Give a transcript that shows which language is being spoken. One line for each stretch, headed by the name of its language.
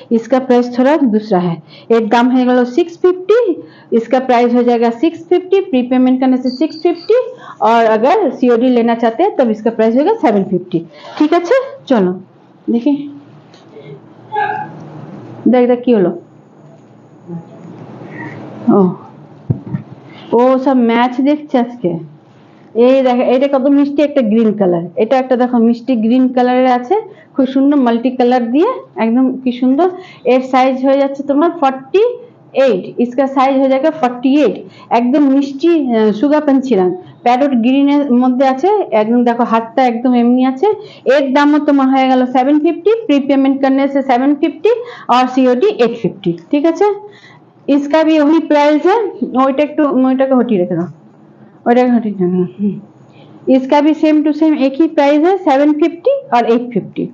Hindi: इसका प्राइस थोड़ा दूसरा है, एक दाम है 650, इसका प्राइस हो जाएगा 650, प्री पेमेंट करने से 650 और अगर सीओडी लेना चाहते हैं तब इसका प्राइस होगा 750। ठीक है, चलो देखिए देख की हलो,
Bangla: ও সব ম্যাচ দেখছে আজকে। এই দেখো এটা কত মিষ্টি একটা গ্রিন কালার, এটা একটা দেখো মিষ্টি গ্রিন কালারের আছে, খুব সুন্দর মাল্টি কালার দিয়ে একদম কি সুন্দর। এর সাইজ হয়ে যাচ্ছে তোমার 48,
Hindi: इसका साइज हो जाएगा 48।
Bangla: একদম মিষ্টি সুগা पंछी रंग প্যারট গ্রিনের মধ্যে আছে, একদম দেখো হাতটা একদম এমনি আছে। এর দামও তোমার হয়ে গেল 750,
Hindi: प्री पेमेंट करने से 750 और सीओडी 850। ठीक है, इसका भी वही प्राइस है,
Bangla: ওইটাকে হটিয়ে রেখে দাও, ওইটাকে হটিয়ে দাও।
Hindi: इसका भी सेम टू सेम एक ही प्राइस है 750 और 850।